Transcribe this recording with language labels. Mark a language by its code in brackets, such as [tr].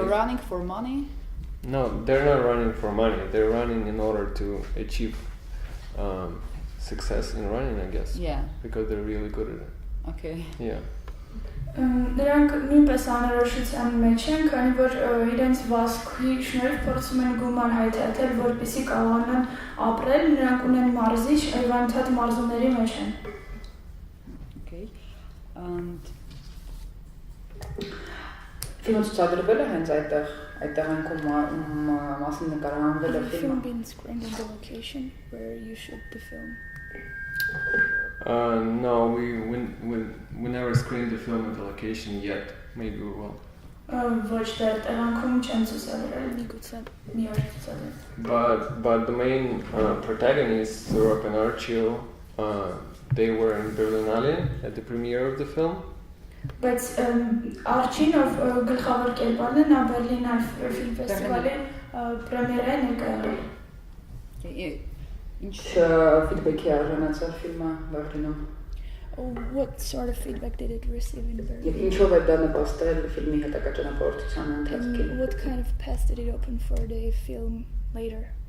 [en] They're running for money? No, they're not running for money. They're running in order to achieve success in running, I guess. Yeah. Because they're really good at it. Okay. Yeah. [hy] Նրանք նույնպես անորոշության մեջ են, քանի որ իրենց վազքի շնորհիվ փորձում են գումար հայթաթել, որպեսզի կարողանան ապրել, նրանք ունեն մարզիչ, եւ անընդհատ մարզումների մեջ են. [en] Okay. And [hy] Ֆիլմը ցուցադրվել է հենց այդտեղ այնքում մասին նկարահանվել է ֆիլմը. [en] been screened in the location where you shoot the film. No, we never screened the film at the location yet. Maybe we will. [hy] Ոչ դեռ տեղանքում չեն ցուցադրել, միգուցե մի օր ցուցադրեն. [en] But the main protagonists, Zurab and Archil, they were in Berlinale at the premiere of the film. [hy] Բայց Արչին, ով գլխավոր կերպարն է, նա Բերլինալ ֆիլմ ֆեստիվալի պրեմիերա ներկա եղել. Ինչ ֆիդբեքի արժանացավ ֆիլմը Բերլինում. [en] What sort of feedback did it receive in Berlin? [hy] Եվ ինչով է դա նպաստել ֆիլմի հետագա ճանապարհորդության ընթացքին։ [en] What kind of path did it open for the film later?